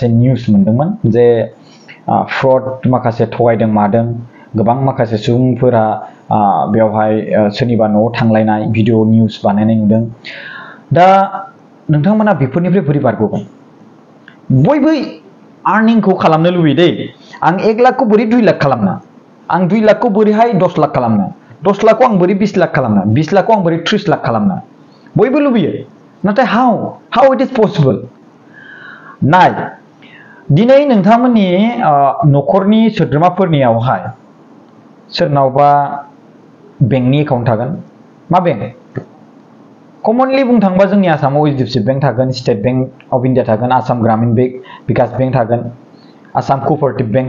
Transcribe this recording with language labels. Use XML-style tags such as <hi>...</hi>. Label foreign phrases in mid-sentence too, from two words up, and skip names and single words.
<brx>निउस मोनदोंमोन जे फ्रड माखासे थगायदों मादों गोबां माखासे सुबुंफोरा बेवहाय सोरनिबा न'आव थांलायनाय भिडिअ निउस बानायनाय नुदों दा नोंथांमोना बेफोरनिफ्राय बोरै बारग'गोन बयबो आर्निंखौ खालामनो लुबैयो दै आं 1 लाखखौ बोरै 2 लाख खालामनो आं 2 लाखखौ बोरैहाय 10 लाख खालामनो 10 लाखखौ आं बोरै 20 लाख खालामनो 20 लाखखौ आं बोरै 30 लाख खालामनो बयबो लुबैयो नाथाय</brx> <en>how it is possible</en> <brx>नाय दिनै नोंथांमोननि न'खरनि सोद्रोमाफोरनियावहाय सोरनावबा बेंकनि एकाउन्ट थागोन मा बेंक कमनलि बुंनो थाङोबा जोंनि आसामाव HDFC बेंक थागोन स्टेट बेंक अफ इन्डिया थागोन आसाम ग्रामीण बेंक विकास बेंक थागोन आसाम क'अपारेटिभ बेंक</brx>